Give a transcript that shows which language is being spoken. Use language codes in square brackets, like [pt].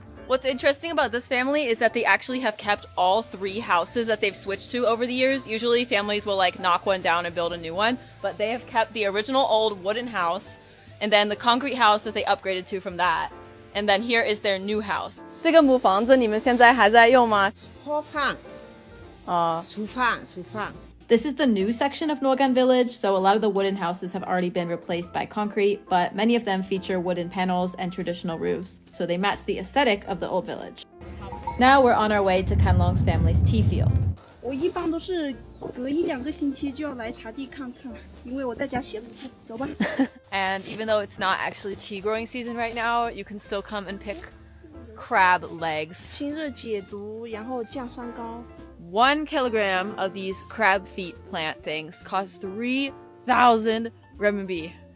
[en] What's interesting about this family is that they actually have kept all 3 houses that they've switched to over the years. Usually families will like knock one down and build a new one, but they have kept the original old wooden house and then the concrete house that they upgraded to from that. And then here is their new house. [zh] 这个母房子你们现在还在用吗？厨房。厨房。 [en] This is the new section of Norgan Village, so a lot of the wooden houses have already been replaced by concrete, but many of them feature wooden panels and traditional roofs, so they match the aesthetic of the old village. Now we're on our way to Kanlong's family's tea field. [zh] 我一般都是隔1-2个星期就要来茶地看看，因为我在家闲不住。走吧。 [en] And even though it's not actually tea growing season right now, you can still come and pick crab legs. [zh] 清热解毒，然后降三高。 [en] 1 kilogram of these crab feet plant things costs 3,000 renminbi.